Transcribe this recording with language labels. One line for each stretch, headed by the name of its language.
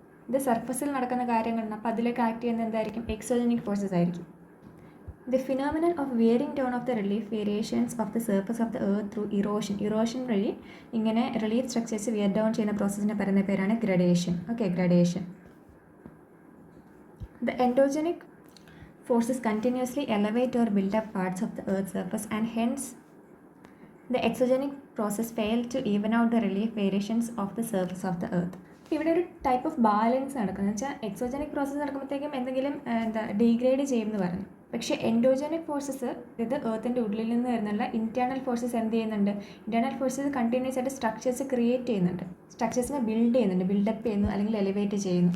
Malayalam: ഇത് സർഫസിൽ നടക്കുന്ന കാര്യങ്ങളാണ്. അപ്പോൾ അതിലേക്ക് ആക്ട് ചെയ്യുന്നത് എന്തായിരിക്കും, എക്സോജനിക് ഫോഴ്സസ് ആയിരിക്കും.
English: the phenomenon of wearing down of the relief variations of the surface of the earth through erosion
Malayalam: വഴി ഇങ്ങനെ റിലീഫ് സ്ട്രക്ചേഴ്സ് വിയർ ഡൗൺ ചെയ്യുന്ന പ്രോസസ്സിനെ പറയുന്ന പേരാണ് gradation. Okay, gradation.
English: The endogenic forces continuously elevate or build up parts of the earth's surface, and hence the exogenic process fail to even out the relief variations of the surface of the earth.
Malayalam: ഇവിടെ ഒരു type of balance നടക്കുന്നത് വെച്ചാൽ exogenic process നടക്കുമ്പോഴത്തേക്കും എന്തെങ്കിലും degrade ചെയ്യുമെന്ന് പറഞ്ഞു. പക്ഷേ endogenic forces, ഇത് എർത്തിൻ്റെ ഉള്ളിൽ നിന്ന് വരുന്നുള്ള ഇൻറ്റേർണൽ ഫോഴ്സസ് എന്ത് ചെയ്യുന്നുണ്ട്, ഇൻറ്റേർണൽ ഫോഴ്സസ് കണ്ടിന്യൂസ് ആയിട്ട് സ്ട്രക്ചേഴ്സ് ക്രിയേറ്റ് ചെയ്യുന്നുണ്ട്, സ്ട്രക്ചേഴ്സിനെ ബിൽഡപ്പ് ചെയ്യുന്നു അല്ലെങ്കിൽ എലിവേറ്റ് ചെയ്യുന്നു.